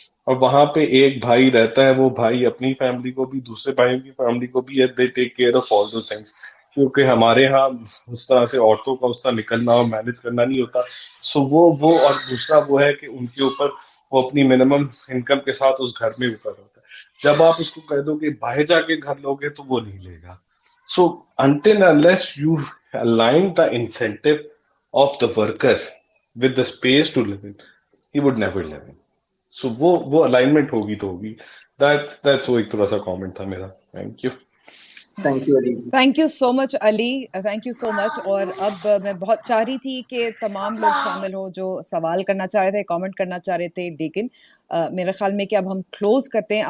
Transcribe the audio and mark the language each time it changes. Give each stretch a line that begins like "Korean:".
Urdu: اور وہاں پہ ایک بھائی رہتا ہے، وہ بھائی اپنی فیملی کو بھی، دوسرے بھائیوں کی فیملی کو بھی
English: They take care of all those things.
Urdu: کیونکہ ہمارے ہاں اس طرح سے عورتوں کا اس طرح نکلنا اور مینج کرنا نہیں ہوتا. سو وہ اور دوسرا وہ ہے کہ ان کے اوپر وہ اپنی منیمم انکم کے ساتھ اس گھر میں اوپر ہوتا ہے. جب آپ اس کو کہہ دو کہ باہر جا کے گھر لوگے تو وہ نہیں لے گا.
English: So until unless you align the incentive of the worker with the space to live in, he would never live in.
Urdu: So وہ alignment ہوگی تو ہوگی. That's وہ ایک تھوڑا سا کامنٹ تھا میرا.
English: Thank you. Thank you Ali. Thank you so much Ali, thank you so much.
Urdu: اور اب میں بہت چاہ رہی تھی کہ تمام لوگ شامل ہوں جو سوال کرنا چاہ رہے تھے، کامنٹ کرنا چاہ رہے تھے، لیکن میرے خیال میں کہ اب ہم کلوز کرتے ہیں.